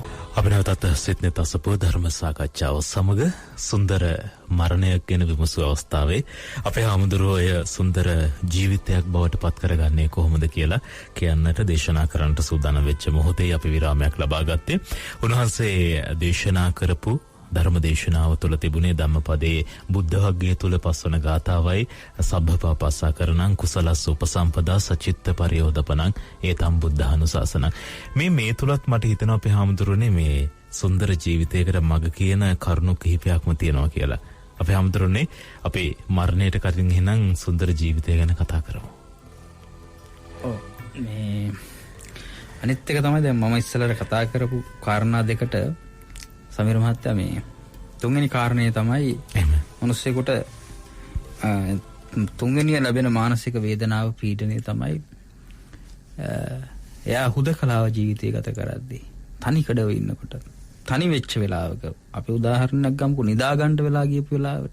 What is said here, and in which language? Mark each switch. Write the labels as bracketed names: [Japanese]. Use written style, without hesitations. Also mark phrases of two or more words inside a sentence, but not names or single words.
[Sinhala] අපි නැවතත් සිත්නෙත් අසපුව ධර්ම සාකච්ඡාව සමග සුන්දර මරණයක් ගැන විමසු අවස්ථාවේ අපේ හාමුදුරුවෝ එය සුන්දර ජීවිතයක් බවට පත් කරගන්නේ කොහොමද කියලා කියන්නට දේශනා කරන්නට සූදානම් වෙච්ච මොහොතේ අපි විරාමයක් ලබා ගත්තේ. උන්වහන්සේ දේශනා කරපු ධර්ම දේශනාව තුළ තිබුණේ ධම්මපදයේ බුද්ධ වග්ගය තුළ පස්වන ගාථාවයි [Pali] සබ්බපාපස්සා කරණං කුසලස්ස උපසම්පදා සචිත්ත පරියෝදපණං ඒතම් බුද්ධානුශාසනං. [Sinhala] මේ තුලත් මට හිතෙනවා අපේ හාමුදුරුවනේ මේ සුන්දර ජීවිතයකට මඟ කියන කරුණු කිහිපයක්ම තියෙනවා කියලා. අපේ හැමදෙරෝනේ අපි මරණයට කලින් එහෙනම් සුන්දර ජීවිතය ගැන කතා කරමු. ඔව් මේ අනිත් එක තමයි දැන් මම ඉස්සෙල්ලා කතා කරපු කාරණා දෙකට සමීර මහත්තයා මේ තුන්වෙනි කාරණේ තමයි මිනිස්සෙකුට තුන්වෙනිය ලැබෙන මානසික වේදනාව පීඩනය තමයි එයා හුදකලාව ජීවිතය ගත කරද්දී තනිකඩව ඉන්නකොට තනි වෙච්ච වෙලාවක අපි උදාහරණයක් ගමුකෝ නිදා ගන්න වෙලා ගියපු වෙලාවට